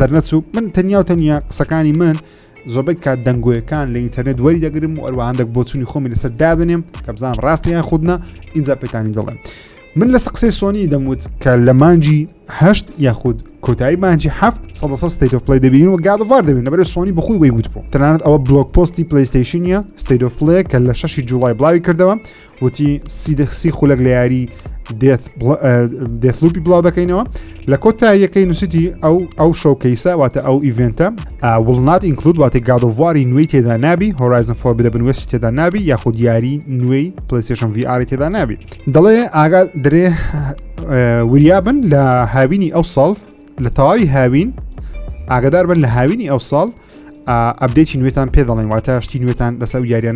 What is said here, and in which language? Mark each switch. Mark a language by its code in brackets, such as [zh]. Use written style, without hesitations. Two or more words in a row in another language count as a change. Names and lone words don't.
[ckb] دەرنەچوو من تەنیا قسەکانی من زۆربەی کات دەنگۆیەکان لە ئینتەرنێت وەری دەگرم و ئەوە هەندێک بۆچوونی خۆمی لەسەر دادنێم کە بزانم ڕاستیان خودنا اینجا پێتانی دەڵێم من لە قسەی سۆنی دەموت کە لە مانجی 8 یاخود کۆتایی مانجی 7 ستیت ئۆف پلی دەبینین و گاد ئۆف وار دەبین لەبەر سۆنی بەخۆی وەی وت بوو تەنانەت ئەوە بلۆگ پۆستی پلیستیشنیە ستیت ئۆف پلی کە لە 6 جوڵای بڵاوی کردەوە وتی سی خولەک لە یاری دێثلوپی بڵاو دەکەینەوە لە کۆتاییەکەی نووسیتی ئەو شۆکەیسە واتە ئەو ئیڤنتە [en] will not include [ckb] واتە گاد ئۆف واری نوێی تێدا نابی هۆرایزن فۆربیدن بنوێستی تێدا نابی یاخود یاری نوێی پلیستیشن VR تێدا نابی دەڵێ ئاگا درێ وریابن لە هاوینی ئەو ساڵ لە تەواوی هاوین ئاگادار بن لە هاوینی ئەو ساڵ ئەپدێتی نوێتان پێ دەڵێن واتە شتی نوێتان لەسەر یاریانە